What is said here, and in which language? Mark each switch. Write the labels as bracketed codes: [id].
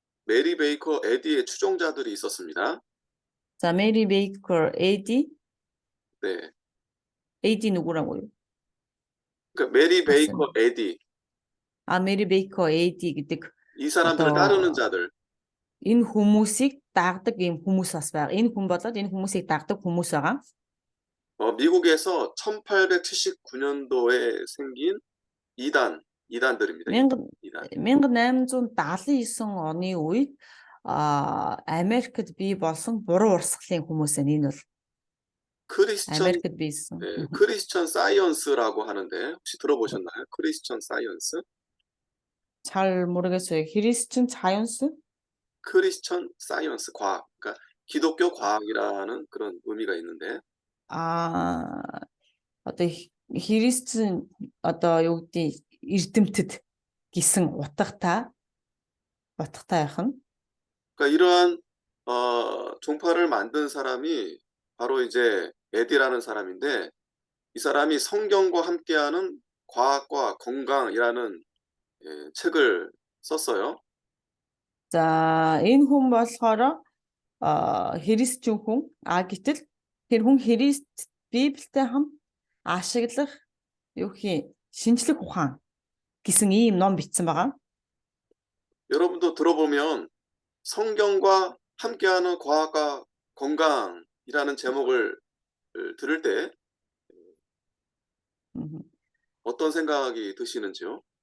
[ko] 이 메리 베이커 에디의 추종자들이 있었습니다. [mn] За Mary Baker AD [ko] 네. AD 누구라고요? 그러니까 메리 베이커 맞습니다. 에디. [mn] 아 Mary Baker AD гэдэг [ko] 이 사람들을 [mn] одоо [ko] 따르는 자들. [mn] энэ хүмүүсийг дагдаг ийм хүмүүс бас байгаа. Энэ хүн болоод энэ хүмүүсийг дагдаг хүмүүс байгаа. [ko] 미국에서 1879년도에 생긴 이단들입니다. 1000 이단. [mn] 1879 оны үед Америкт бий болсон буруу урсгалын хүмүүс энэ бол Америкт бийсэн. [ko] 네, 크리스천 사이언스라고 하는데 혹시 들어보셨나요? 크리스천 사이언스? 잘 모르겠어요. 크리스천 사이언스? 크리스천 사이언스 과학. 그러니까 기독교 과학이라는 그런 의미가 있는데 [mn] 아, одоо христэн одоо юу гэдэг эрдэмтэд гэсэн утгатай байх нь. [ko] 그러니까 이러한 종파를 만든 사람이 바로 이제 에디라는 사람인데 이 사람이 성경과 함께하는 과학과 건강이라는 책을 썼어요. [mn] За энэ хүн болохоор христчэн хүн. Гэтэл тэр хүн Христ Библиэтэй хамт ашиглах юу гэх шинжлэх ухаан гэсэн ийм ном бичсэн байгаа. [ko] 여러분도 들어보면 성경과 함께하는 과학과 건강이라는 제목을 들을 때 어떤 생각이 드시는지요?